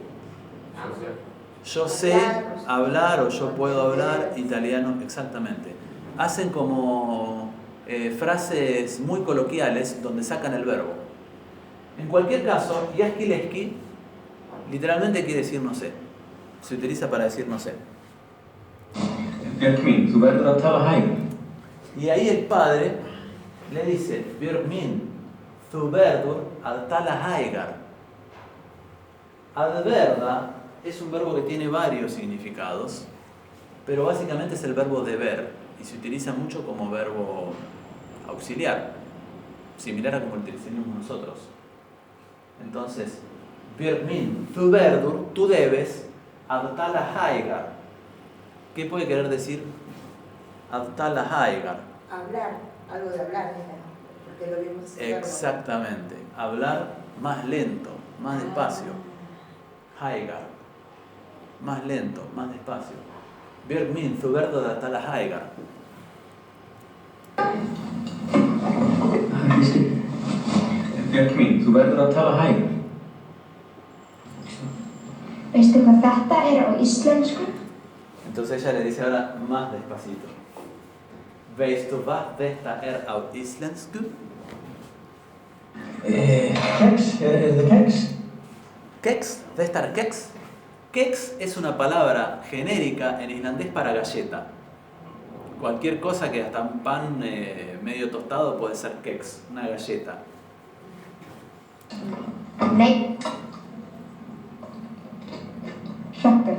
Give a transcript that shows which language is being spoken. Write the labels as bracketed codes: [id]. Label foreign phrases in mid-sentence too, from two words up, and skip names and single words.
[es] Yo sé hablar o yo puedo hablar italiano, exactamente. Hacen como frases muy coloquiales donde sacan el verbo. En cualquier caso, yaskileski literalmente quiere decir no sé. Se utiliza para decir no sé. [is] Björk mín, þú verður að tala hægar. [es] Y ahí el padre le dice, [is] Björk mín, þú verður að tala hægar. [es] Adverda es un verbo que tiene varios significados, pero básicamente es el verbo deber y se utiliza mucho como verbo auxiliar, similar a como lo utilizamos nosotros. Entonces, [is] Björk mín, þú verður, [es] tú debes, [is] að tala hægar. [es] ¿Qué puede querer decir [is] að tala hægar? [es] Hablar, algo de hablar, porque lo vimos. Exactamente, hablar más lento, más despacio. Hægar, más lento, más despacio. [is] Björk mín, þú verður að tala hægar. Björk mín, þú verður að tala hægar. Veistu hvað þetta er á íslensku? [es] Entonces ella le dice ahora más despacito. [is] Veistu hvað þetta er á íslensku? Keks, er það keks? Keks, þetta er keks. [es] Keks es una palabra genérica en islandés para galleta. Cualquier cosa que hasta un pan medio tostado puede ser keks, una galleta. [is] Nei. Hroppur.